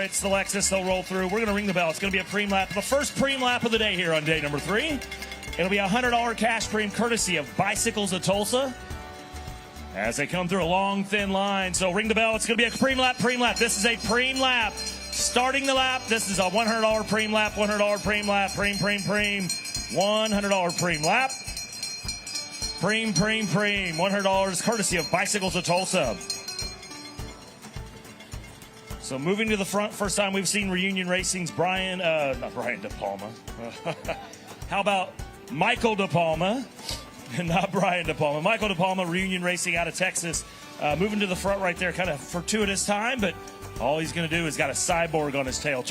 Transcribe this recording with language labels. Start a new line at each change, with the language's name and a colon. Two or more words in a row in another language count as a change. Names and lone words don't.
English: It's the Lexus. They'll roll through. We're going to ring the bell. It's going to be a pream lap. The first pream lap of the day here on day number 3. It'll be a $100 cash pream courtesy of Bicycles of Tulsa as they come through a long, thin line. So ring the bell. It's going to be a pream lap, pream lap. This is a pream lap. Starting the lap, this is a $100 pream lap, $100 pream lap, pream, $100 pream lap. Pream, $100 courtesy of Bicycles of Tulsa. So moving to the front, first time we've seen Reunion Racing's not Brian De Palma. How about Michael De Palma? Not Brian De Palma. Michael De Palma, Reunion Racing out of Texas. Moving to the front right there, kind of fortuitous time, but all he's going to do is got a cyborg on his tail.